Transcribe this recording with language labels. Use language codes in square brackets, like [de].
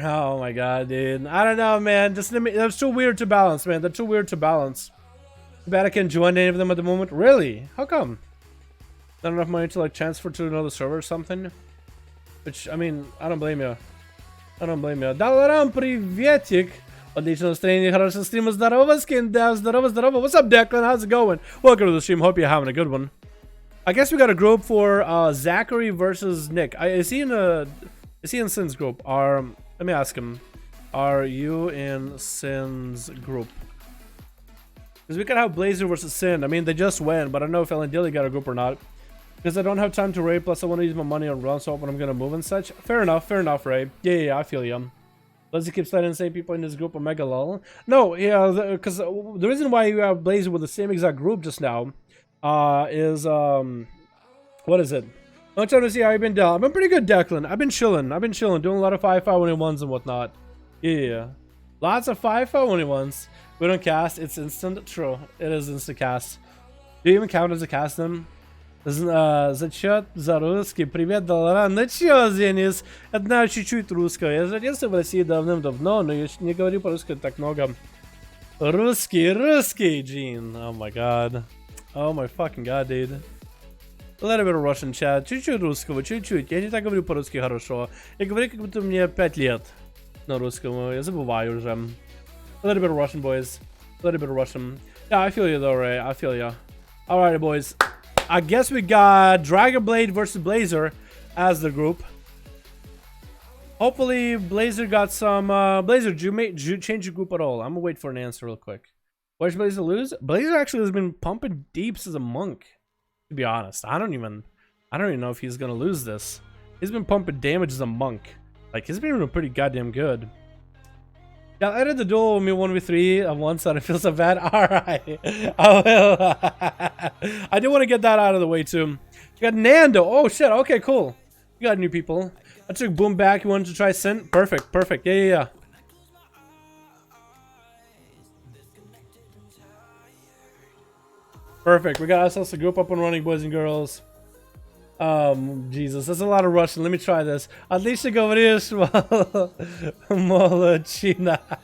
[en] Oh my god, dude. I don't know, man. Just that's too weird to balance, man. They're too weird to balance. Too bad I can't join any of them at the moment. Really? How come? Not enough money to like transfer to another server or something? Which, I mean, I don't blame you. I don't blame you. [ru] Dalaran, приветик. Отличное настроение, хорошего стрима, здорово, скин, да, здорово, здорово. [en] What's up, Declan? How's it going? Welcome to the stream. Hope you're having a good one. I guess we got a group for Zachary versus Nick. Is he in Sin's group? Let me ask him. Are you in Sin's group? Because we could have Blazer versus Sin. I mean, they just went, but I don't know if Ellen Dilly got a group or not. Because I don't have time to raid, plus I want to use my money on run swap when I'm going to move and such. Fair enough, Ray. Yeah, I feel you. Does he keep letting the same people in this group Omega lol? No, yeah, because the reason why you have Blazer with the same exact group just now is, what is it? I'm trying to see how you've been down. I've been pretty good, Declan. I've been chilling, doing a lot of 5-5-1-1s and whatnot. Yeah. Lots of 5-5-1-1s. We don't cast, it's instant. True, it is instant cast. Do you even count as a cast then? [ru] Зачет за русский. Привет, Dalaran. Ну чё, Зенис? Я знаю чуть-чуть русского. Я родился в России давным-давно, но я не говорю по-русски так много. Русский, Джин. [en] Oh my god. Oh my fucking god, dude. A little bit of Russian chat. [ru] Чуть-чуть русского, чуть-чуть. Я не так говорю по-русски хорошо. Я говорю, как будто мне 5 лет на русском. Я забываю уже. [en] A little bit of Russian, boys. A little bit of Russian. Yeah, I feel you though, Ray. I feel you. Alright, boys. I guess we got Dragonblade versus Blazer as the group. Hopefully Blazer got some Blazer, did you change your group at all? I'm gonna wait for an answer real quick. Why should Blazer lose? Blazer actually has been pumping deeps as a monk. To be honest, I don't even know if he's gonna lose this. He's been pumping damage as a monk. Like, he's been doing pretty goddamn good. Yeah, I did the duel with me 1v3 at once and I feel so bad. Alright. I will. I do want to get that out of the way too. You got Nando. Oh shit, okay, cool. You got new people. I took Boom back. You wanted to try Sin? Perfect. Yeah. Perfect. We got ourselves a group up and running, boys and girls. Jesus, that's a lot of Russian. Let me try this. [ru] Отлично говоришь, молодчина.